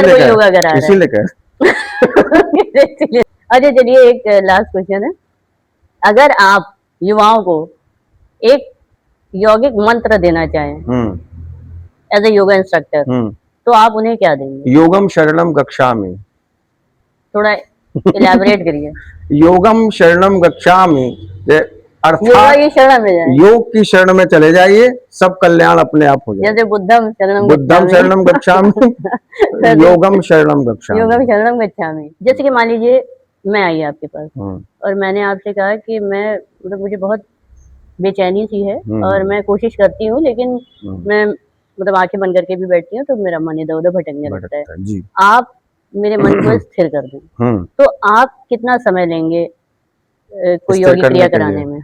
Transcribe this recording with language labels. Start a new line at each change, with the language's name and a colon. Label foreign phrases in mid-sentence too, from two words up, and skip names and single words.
Hindi: इसीलिए कोई कह योगा करा रहा इसीलिए कह है। इसलिए- अच्छा चलिए, एक
English: last question
Hindi: है, अगर आप युवाओं को एक यौगिक मंत्र देना चाहें
English: as a yoga instructor,
Hindi: तो आप उन्हें क्या देंगे?
Pali: योगम शरणम गच्छामि।
Hindi: थोड़ा इलेबोरेट करिए।
Pali: योगम शरणम गच्छामि
Hindi: योगा अर्थात की शरण में जाए, योग की शरण में चले जाइए, सब कल्याण अपने आप हो जाए। जैसे
Pali: बुद्धम शरणम बुद्धम गच्छामि। शरणम गच्छामि योगम शरणम गच्छामि। योगम शरणम गच्छामि।
Hindi: जैसे कि मान लीजिए मैं आई आपके पास और मैंने आपसे कहा कि मैं मतलब मुझे बहुत बेचैनी सी है और मैं कोशिश करती हूँ, लेकिन मैं मतलब आंखें बंद करके भी बैठती हूँ तो मेरा मन इधर उधर भटकने लगता है। जी। आप मेरे मन को स्थिर कर दें, तो आप कितना समय लेंगे कोई योगी क्रिया कराने में?